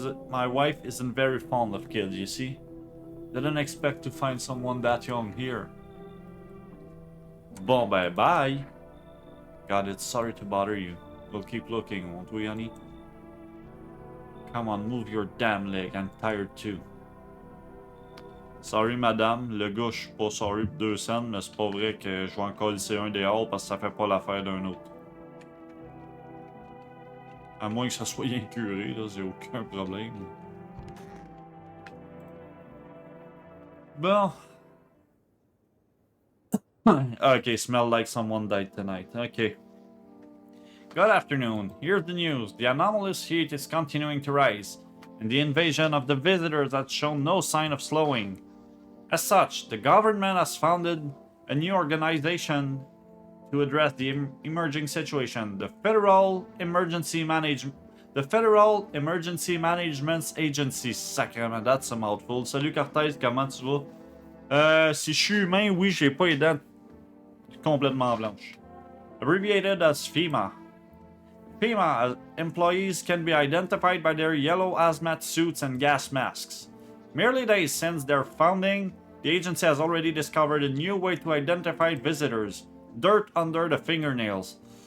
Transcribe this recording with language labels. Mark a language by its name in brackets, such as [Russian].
[English] My wife isn't very fond of kids, you see? Didn't expect to find someone that young here. Bon, bye. Got it, sorry to bother you. We'll keep looking, won't we, honey? Come on, move your damn leg, I'm tired too. Sorry, madame. [French] Le gars, je suis pas sorry pour 2 cents, mais c'est pas vrai que je vais en coller un dehors parce que ça fait pas l'affaire d'un autre. À moins que ça soit bien curé, là, j'ai aucun problème. Bon. [English] Okay, smell like someone died tonight. Okay. Good afternoon. Here's the news. The anomalous heat is continuing to rise, and the invasion of the visitors has shown no sign of slowing. As such, the government has founded a new organization to address the emerging situation, the Federal Emergency Management Agency. Sacrément, that's a mouthful. [French] Salut Cortez, comment tu vas? Si je suis humain, oui, j'ai pas les dents complètement blanches. [English] Abbreviated as FEMA. FEMA employees can be identified by their yellow hazmat suits and gas masks. Merely days since their founding, the agency has already discovered a new way to identify visitors: dirt under the fingernails.